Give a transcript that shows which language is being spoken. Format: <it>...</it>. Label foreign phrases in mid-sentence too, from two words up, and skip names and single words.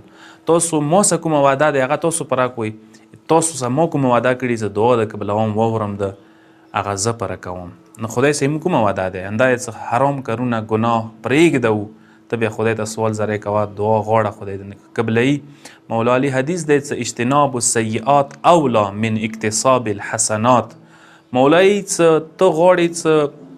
<ps>تاسو ما سره کومه وعده دی هغه تاسو پوره کوئ. تاسو سره ما کومه وعده کړې زه دعا د قبلوم واورم د هغه زه پوره کوم. نو خدای سره موږ کومه وعده دی همدا څه حرام کارونه ګناه پرېږدو ته بیا خدای ته سوال زری کوه دعا غواړه خدای دې قبلوي. مولا علی حدیث دی چې</ps> <ar>اجتناب السیئات اولا من اکتساب الحسنات.</ar> <ps>مولایي څه ته غواړې څه</ps>